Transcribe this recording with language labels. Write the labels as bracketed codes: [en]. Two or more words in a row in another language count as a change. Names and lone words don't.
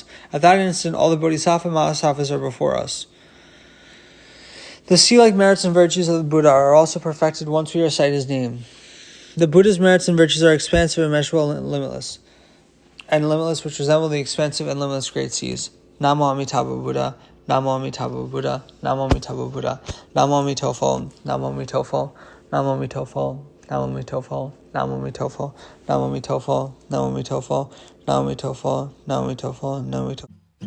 [en] At that instant, all the Bodhisattva Mahasattvas are before us. The sea-like merits and virtues of the Buddha are also perfected once we recite his name. The Buddha's merits and virtues are expansive, immeasurable, and limitless, which resemble the expansive and limitless great seas. [sa] Namo Amitabha Buddha, Namo Amitabha Buddha, Namo Amitabha Buddha, Namo Amitabha, Namo Amitabha, Namo Amitabha, Namo Amitabha, Namo Amitabha, Namo Amitabha, Namo Amitabha, Namo Amitabha, Namo Amitabha, Namo Amitabha, Namo Amitabha.